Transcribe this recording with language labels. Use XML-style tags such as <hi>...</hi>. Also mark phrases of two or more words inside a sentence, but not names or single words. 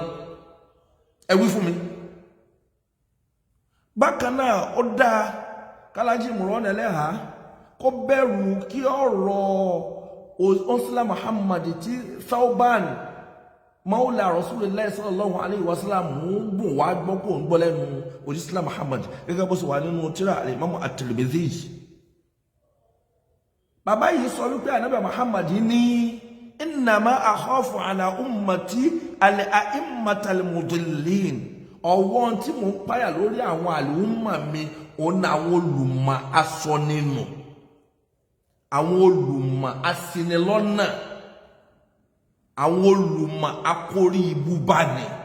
<yo>Ẹ wí fún mi. Bákan náà ó dáa k'Alhaji Imron Ẹlẹha kó bẹ̀rù kí ọ̀rọ̀ òjísílá Muhammad tí Thawban</yo> <ar>مولى رسول الله صلى الله عليه وسلم</ar> <yo>ń gùn wá gbọ́ kó ń gbọ́ lẹ́nu òjísílá Muhammad gẹ́gẹ́ bó ṣe wà nínú tírà Imam at-Tirmidhi. Bàbá yìí sọ wípé ànábì Muhammad ní</yo> <ar>إنما أخاف على أمتي الأئمة المضلين,</ar> <yo>ọwọ́n tí mò ń páyà lórí àwọn àlùmọ̀ mi òun àwọn olùmọ̀ asọ nínú, àwọn olùmọ̀ asinilọ́nà, àwọn olùmọ̀ akórí ibú bá ní.</yo>